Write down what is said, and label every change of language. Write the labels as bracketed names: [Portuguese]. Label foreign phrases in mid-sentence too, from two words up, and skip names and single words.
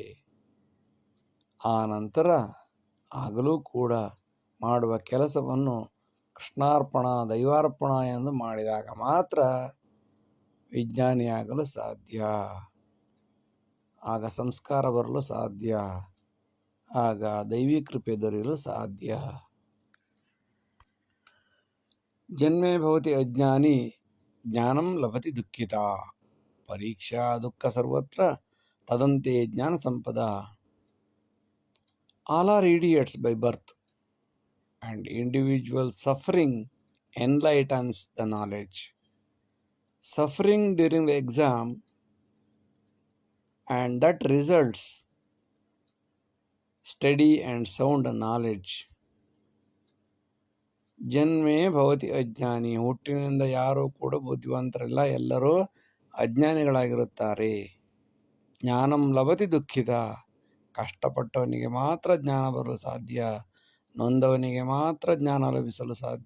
[Kannada] ಆ ನಂತರ ಆಗಲೂ ಕೂಡ ಮಾಡುವ ಕೆಲಸವನ್ನು ಕೃಷ್ಣಾರ್ಪಣ ದೈವಾರ್ಪಣ ಎಂದು ಮಾಡಿದಾಗ ಮಾತ್ರ ವಿಜ್ಞಾನಿಯಾಗಲು ಸಾಧ್ಯ. ಆಗ ಸಂಸ್ಕಾರ ಬರಲು ಸಾಧ್ಯ, ಆಗ ದೈವಿ ಕೃಪೆ ದೊರೆಯಲು ಸಾಧ್ಯ. [Sanskrit] ಜನ್ಮೇ ಭವತಿ ಅಜ್ಞಾನಿ ಜ್ಞಾನಂ ಲಭತಿ ದುಃಖಿತ. ಪರೀಕ್ಷಾ ದುಃಖ ಸರ್ವತ್ರ ತದಂತೆ ಜ್ಞಾನ ಸಂಪದ. [English] All are idiots by birth, and individual suffering enlightens the knowledge. Suffering during the exam, and that results steady and sound knowledge. [Sanskrit] ಜನ್ಮೇ ಭವತಿ ಅಜ್ಞಾನಿ, [Kannada] ಹುಟ್ಟಿನಿಂದ ಯಾರೂ ಕೂಡ ಬುದ್ಧಿವಂತರಿಲ್ಲ, ಎಲ್ಲರೂ ಅಜ್ಞಾನಿಗಳಾಗಿರುತ್ತಾರೆ. [Sanskrit] ಜ್ಞಾನಂ ಲಭತಿ ದುಃಖಿತ, [Kannada] ಕಷ್ಟಪಟ್ಟವನಿಗೆ ಮಾತ್ರ ಜ್ಞಾನ ಬರಲು ಸಾಧ್ಯ, ನೊಂದವನಿಗೆ ಮಾತ್ರ ಜ್ಞಾನ ಲಭಿಸಲು ಸಾಧ್ಯ.